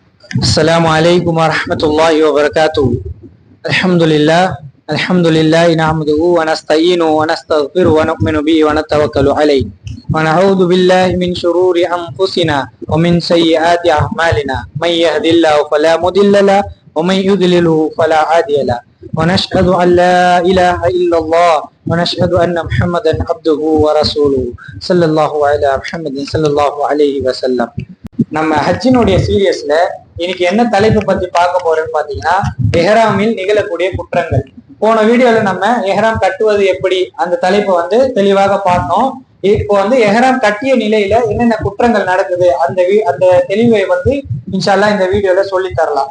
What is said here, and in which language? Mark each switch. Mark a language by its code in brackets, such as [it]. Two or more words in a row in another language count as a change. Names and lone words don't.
[ar] السلام عليكم ورحمة الله وبركاته. الحمد لله نحمده ونستعينه ونستغفره ونؤمن به ونتوكل عليه ونعوذ بالله من شرور أنفسنا ومن سيئات أعمالنا من يهد الله فلا مضل له ومن يضلله فلا هادي له ونشهد أن لا إله إلا الله ونشهد أن محمدا عبده ورسوله صلى الله على محمد صلى الله عليه وسلم. [ta] நம்ம ஹஜ்ஜினுடைய சீரியஸ்ல இன்னைக்கு என்ன தலைப்பு பத்தி பார்க்க போறோம்னு பாத்தீங்கன்னா, எஹ்ராமில் நிகழக்கூடிய குற்றங்கள். போன வீடியோல நம்ம எஹ்ராம் கட்டுவது எப்படி அந்த தலைப்பை தெளிவாக பார்த்தோம். இப்போ எஹ்ராம் கட்டிய நிலையில என்னென்ன குற்றங்கள் நடக்குது அந்த தெளிவை [ar] إن شاء الله [ta] இந்த வீடியோல சொல்லி தரலாம்.